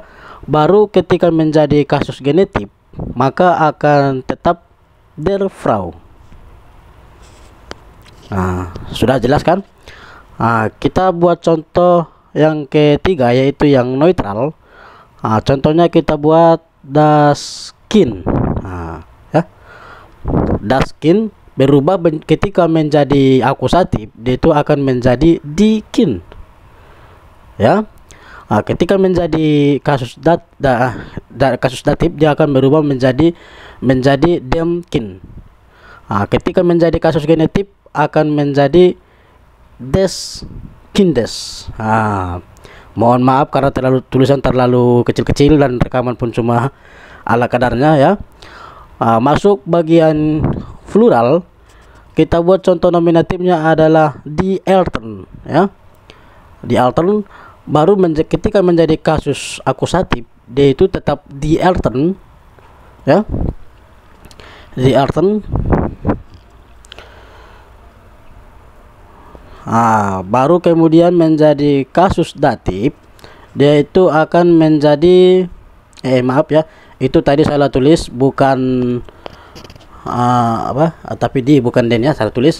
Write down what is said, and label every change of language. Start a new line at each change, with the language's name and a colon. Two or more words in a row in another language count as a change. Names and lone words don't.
Indonesian: Baru ketika menjadi kasus genetif maka akan tetap
German: der Frau.
Indonesian: Sudah jelas kan? Kita buat contoh yang ketiga, yaitu yang neutral. Contohnya kita buat
German: das Kind,
Indonesian: ya.
German: Das Kind
Indonesian: berubah ketika menjadi akusatif, dia itu akan menjadi
German: die Kind,
Indonesian: ya. Ketika menjadi kasus kasus datif, dia akan berubah menjadi
German: dem Kind.
Indonesian: Ketika menjadi kasus genetif akan menjadi
German: des Kindes.
Indonesian: Mohon maaf karena tulisan terlalu kecil-kecil dan rekaman pun cuma ala kadarnya, ya. Masuk bagian plural, kita buat contoh nominatifnya adalah
German: die Eltern,
Indonesian: ya.
German: Die Eltern.
Indonesian: Baru ketika menjadi kasus akusatif, dia itu tetap
German: die Eltern,
Indonesian: ya.
German: Die Eltern.
Indonesian: Baru kemudian menjadi kasus datif, dia itu akan menjadi maaf, ya. Itu tadi salah tulis, bukan tapi di, bukan den, ya, salah tulis.